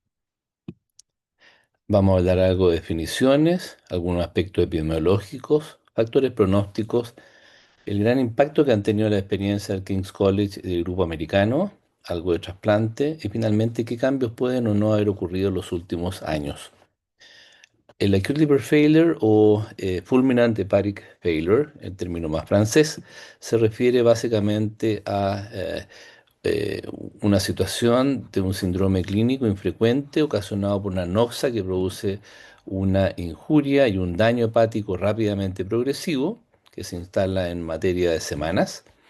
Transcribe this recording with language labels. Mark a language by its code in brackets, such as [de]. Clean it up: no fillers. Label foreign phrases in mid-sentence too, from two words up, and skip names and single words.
[es] Vamos a hablar algo de definiciones, algunos aspectos epidemiológicos, factores pronósticos, el gran impacto que han tenido la experiencia del King's College y del grupo americano, algo de trasplante y finalmente qué cambios pueden o no haber ocurrido en los últimos años. [en] El acute liver failure o fulminant hepatic failure, [es] el término más francés, se refiere básicamente a eh, una situación de un síndrome clínico infrecuente ocasionado por una noxa que produce una injuria y un daño hepático rápidamente progresivo que se instala en materia de semanas.